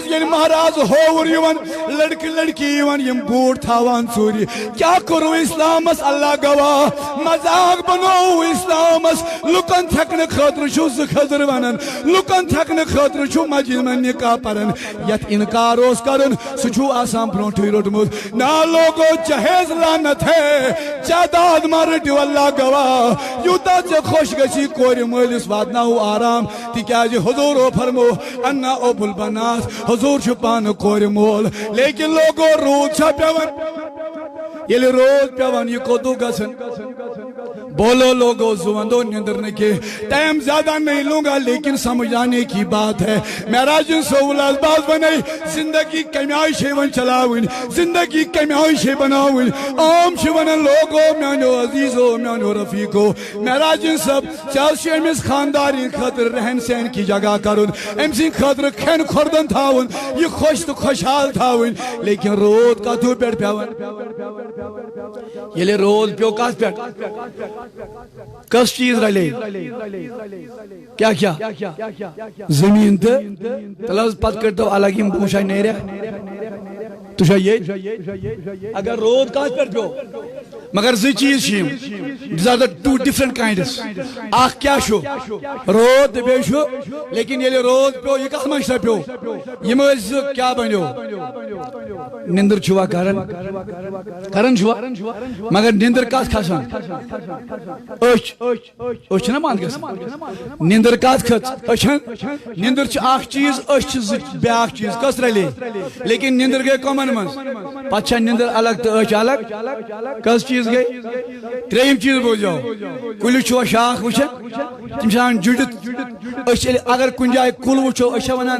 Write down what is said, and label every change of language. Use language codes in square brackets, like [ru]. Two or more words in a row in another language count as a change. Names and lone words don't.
[ks] ییٚلہِ مہراز ہووُر یِوان لڑکہٕ لڑکی یِوان یِم بوٗٹھ تھاوان ژوٗرِ کیٛاہ کوٚروٕ اسلامس اللہ گواہ مذاق بنوو اسلامس لُکن تھکنہٕ خٲطرٕ چھُ 2 خٔذر ونان لُکن تھکنہٕ خٲطرٕ چھُ مسجد منٛز نکاح پران یتھ انکار اوس کرُن سُہ چھُ آسان برونٹھٕے روٚٹمُت نا لوگو [ur] جہیز لعنت ہے [ks] جائیداد ما رٔٹِو اللہ گواہ یوٗتاہ ژےٚ خۄش گژھی کورِ مٲلِس واتناوو آرام تِکیٛازِ حضوٗرو فرمو [ar] انا اوٚب [ks] البنات حضوٗر چھُ پانہٕ کورِ مول لیکن لوگو روٗد چھا پیٚوان ییٚلہِ روز پیٚوان یہِ کوٚتوٗ گژھان بولو لوگو زُوندو نِندٕر نہٕ کینٛہہ [ur] ٹایم زیادہ نہیں لوں گا لیکن سمجھ آنے کی بات ہے [ks] مہراجن صوب الباز بنے زندگی کمہِ آیہِ چھے وۄنۍ چلاوٕنۍ زندگی کمہِ آیہِ چھے بناوٕنۍ عام چھِ ونان لوگو میانیو عزیزو میانیو رفیقو مہراجن صٲب ژےٚ حظ چھُ أمِس خاندارنہِ خٲطرٕ [ur] رہن سہن کی جگہ [ks] کرُن أمۍ سٕنٛدِ خٲطرٕ کھٮ۪ن کھۄردن تھاوُن یہِ خۄش تہٕ خۄشحال تھاوٕنۍ لیکن روٗد کتھوٗ پٮ۪ٹھ پیٚوان ییٚلہِ روٗد پیوٚو کتھ پٮ۪ٹھ کس چیز رلے کیا کیا زمین تہٕ تیٚلہِ حظ پتہٕ کٔرۍتو الگ یِم پوٗنٛچھا نیریا تُہۍ چھا ییٚتہِ اگر روٗد کتھ پٮ۪ٹھ پیوٚو مگر 2 چیٖز چھِ یِم [en] these are the 2 different kinds [ks] اکھ کیٛاہ چھُ روٗد تہٕ بیٚیہِ چھُ لیکن ییٚلہِ روٗد پیوٚو یہِ کتھ منٛز چھا پیوٚو یِم ٲسۍ 2 کیٛاہ بنیو نِندٕر چھُوا کران چھُوا مگر نِندٕر کتھ کھسان أچھ چھِنہ بنٛد گژھان نِندٕر کتھ کھٔژ أچھن نِندٕر چھِ اکھ چیٖز أچھ چھِ 2 بیٛاکھ چیٖز کۄس رلے لیکن نِندٕر گٔے کۄمن منٛز پتہٕ چھا نِندٕر الگ تہٕ أچھ الگ کس چیز گئی 3یم چیز بوزو کُلِس چھُوا شاخ وٕچھان تِم چھِ آسان جُڑِتھ أسۍ اگر کُنہِ جایہِ کُل وٕچھو أسۍ چھا ونان